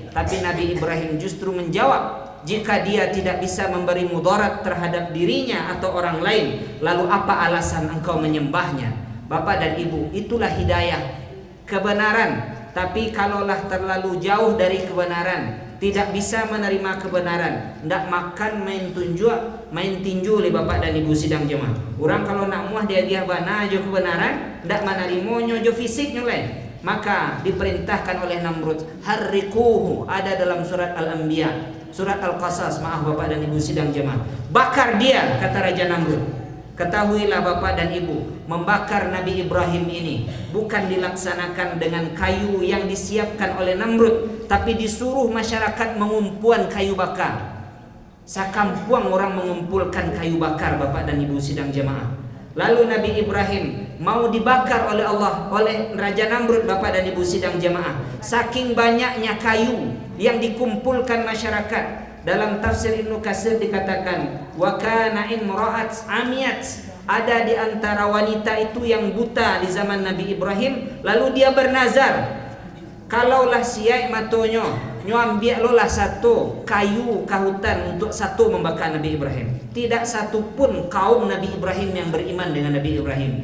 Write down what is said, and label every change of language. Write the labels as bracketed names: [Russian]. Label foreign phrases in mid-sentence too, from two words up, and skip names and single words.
[Indonesian] Tapi Nabi Ibrahim justru menjawab, jika dia tidak bisa memberi mudarat terhadap dirinya atau orang lain, lalu apa alasan engkau menyembahnya? Bapak dan Ibu, itulah hidayah, kebenaran. Tapi kalaulah terlalu jauh dari kebenaran, tidak bisa menerima kebenaran, ndak makan main tinju oleh Bapak dan Ibu sidang jemaah. [Minangkabau] Orang kalau nak muah dia bana jo kebenaran, ndak manarimo jo fisiknya lain. [Indonesian] Maka diperintahkan oleh Namrud, harrikuhu, ada dalam surat Al-Anbiya, surat Al-Qasas, maaf Bapak dan Ibu sidang jemaah. Bakar dia, kata Raja Namrud. Ketahuilah Bapak dan Ibu, membakar Nabi Ibrahim ini bukan dilaksanakan dengan kayu yang disiapkan oleh Namrud, tapi disuruh masyarakat mengumpulkan kayu bakar. Sakampuang orang mengumpulkan kayu bakar, Bapak dan Ibu sidang jemaah. Lalu Nabi Ibrahim mau dibakar oleh Allah, oleh Raja Namrud, Bapak dan Ibu sidang jamaah. Saking banyaknya kayu yang dikumpulkan masyarakat. Dalam tafsir Ibnu Katsir dikatakan, [Arabic] wa kana imra'at amiyat, [Indonesian] ada di antara wanita itu yang buta di zaman Nabi Ibrahim, lalu dia bernazar, kalaulah [Minangkabau] siai matonyo nyo ambil lolah satu kayu kahutan [Indonesian] untuk satu membakar Nabi Ibrahim. Tidak satu pun kaum Nabi Ibrahim yang beriman dengan Nabi Ibrahim.